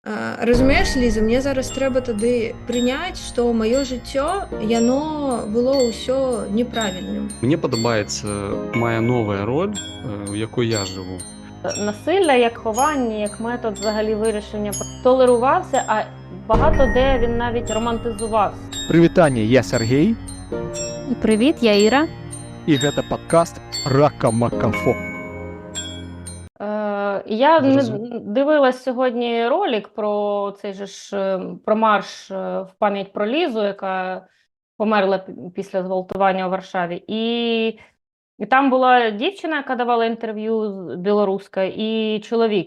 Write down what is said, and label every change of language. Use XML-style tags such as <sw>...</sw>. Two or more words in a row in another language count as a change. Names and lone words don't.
<be>Разумееш, Ліза, мне зараз трэба тады прыняць, што маё жыццё яно было ўсё неправільным. Мне падабаецца мая новая роль, у якой я жыву.</be> <uk>Насилля як ховання, як метод взагалі вирішення толерувався, а багато де він навіть романтизувався.</uk> <be>Прывітанне, я Сергей,</be> <uk>Привіт, я Іра.</uk> <be>і гэта падкаст Рака-Макафо.</be> <uk>Я Зрозуміло. дивилась сьогодні ролик про цей же ж про марш в пам'ять про Лізу, яка померла після зґвалтування у Варшаві. І там була дівчина, яка давала інтерв'ю білоруська, і чоловік.</uk>